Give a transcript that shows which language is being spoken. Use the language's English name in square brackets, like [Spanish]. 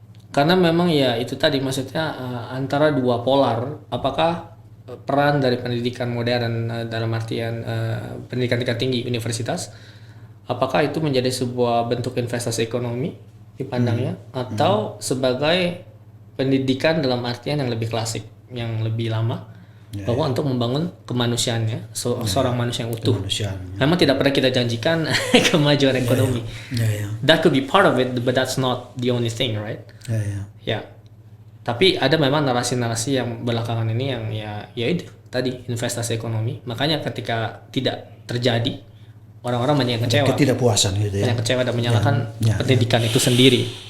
[Indonesian] Karena memang ya itu tadi maksudnya antara dua polar, apakah peran dari pendidikan modern dalam artian pendidikan tingkat tinggi universitas, apakah itu menjadi sebuah bentuk investasi ekonomi dipandangnya atau sebagai pendidikan dalam artian yang lebih klasik, yang lebih lama, bahwa untuk membangun kemanusiaannya seorang manusia yang utuh. Memang tidak pernah kita janjikan kemajuan ekonomi. [English] That could be part of it, but that's not the only thing, right? [Indonesian] Ya. Tapi ada memang narasi-narasi yang belakangan ini yang ya itu tadi investasi ekonomi. Makanya ketika tidak terjadi, orang-orang banyak yang kecewa. Ketidakpuasan gitu ya. Banyak kecewa dan menyalahkan pendidikan itu sendiri.